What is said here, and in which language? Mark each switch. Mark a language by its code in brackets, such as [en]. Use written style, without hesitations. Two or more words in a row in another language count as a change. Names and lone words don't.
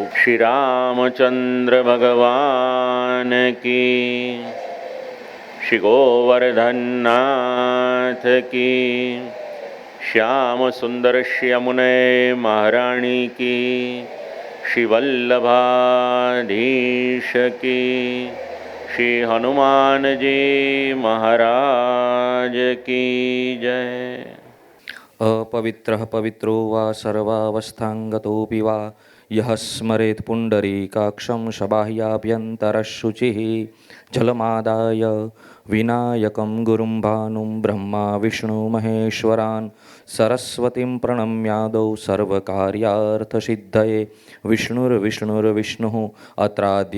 [gu] શ્રી રામચંદ્ર ભગવાન કી, શ્રી ગોવર્ધનનાથ કી, શ્યામ સુંદર શ્રી યમુને મહારાણી કી, શ્રી વલ્લભાધીશ કી, શ્રી હનુમાનજી મહારાજ કી જય. [sa] अपवित्रः पवित्रो वा सर्वावस्थाङ्गतोऽपि वा यः स्मरेत् पुण्डरीकाक्षं शबाह्याभ्यन्तरः शुचिः जलमादाय विनायकं गुरुं भानुं ब्रह्मा विष्णुमहेश्वरान् सरस्वतीं प्रणम्यादौ सर्वकार्यार्थसिद्धये विष्णुर्विष्णुर्विष्णुः अत्राद्य